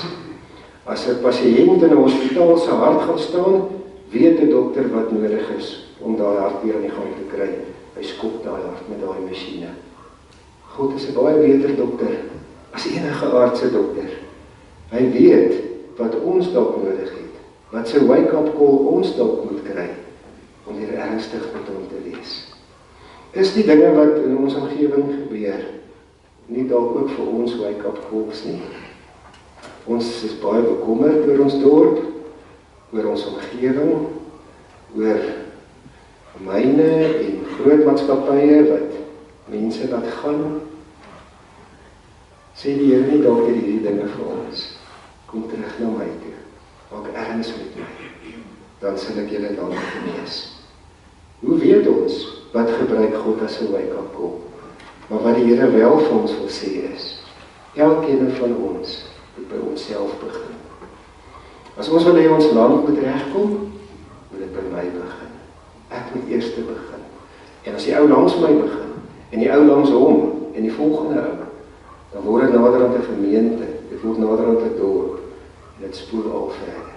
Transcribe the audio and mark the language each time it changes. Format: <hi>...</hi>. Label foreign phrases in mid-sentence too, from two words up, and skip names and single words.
<af>As 'n pasiënt in 'n hospitaal se hart gaan staan, weet 'n dokter wat nodig is, om daai hart weer aan die gang te kry. Hy skop daai hart met daai masjiene. God is 'n baie beter dokter, as enige aardse dokter. Hy weet wat ons dalk nodig het, wat sy wake-up call ons dalk moet kry, om weer ernstig met hom te wees. Is die dinge wat in ons omgewing gebeur, nie dalk ook vir ons wake-up calls nie? Ons is baie bekommerd oor ons dorp, oor ons omgewing, oor myne en groot maatskappye wat mense laat gaan. Sê die Here nie dalk hierdie dinge vir ons, kom terug na my toe, maak erns met my, dan sal ek julle dan genees. Hoe weet ons wat gebruik God as 'n wake-up call? Maar wat die Here wel vir ons wil sê is, elkeen van ons moet by onsself begin. As ons wil hê ons land moet regkom, moet dit by my begin. Ek moet eers begin. En as die ou langs my begin, en die ou langs hom, en die volgende ou, dan word dit naderhand 'n gemeente, dit word naderhand 'n dorp, en dit spoel al verder.</af>